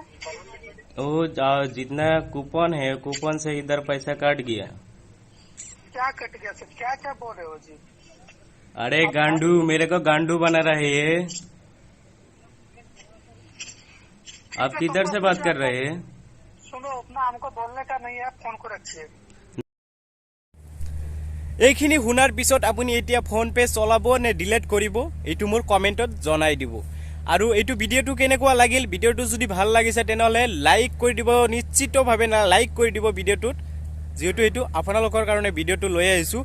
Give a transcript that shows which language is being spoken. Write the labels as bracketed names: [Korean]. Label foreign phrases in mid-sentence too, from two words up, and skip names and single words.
[Hindi] वो जितना कूपन है कूपन से इधर पैसा काट गया। क्या कट गया सर? क्या क्या बोल रहे हो जी? अरे गांडू, मेरे को गांडू बना रहे है। आप किधर से बात कर रहे हैं? सुनो, अपना हमको बोलने का नहीं है, फोन को रखिए। [Assamese] এইখিনি শুনাৰ পিছত আপুনি এতিয়া ফোন পে চলাব নে ডিলিট কৰিব এইটো মোৰ কমেন্টত জনাই দিব। আৰু এইটো ভিডিওটো কেনেকুৱা লাগিল, ভিডিওটো যদি ভাল লাগিছে তেনেহলে লাইক কৰি দিব, নিশ্চিতভাৱে না লাইক কৰি দিব ভিডিওটোত, যেহেতু এইটো আপোনালোকৰ কাৰণে ভিডিওটো লৈ আহিছো।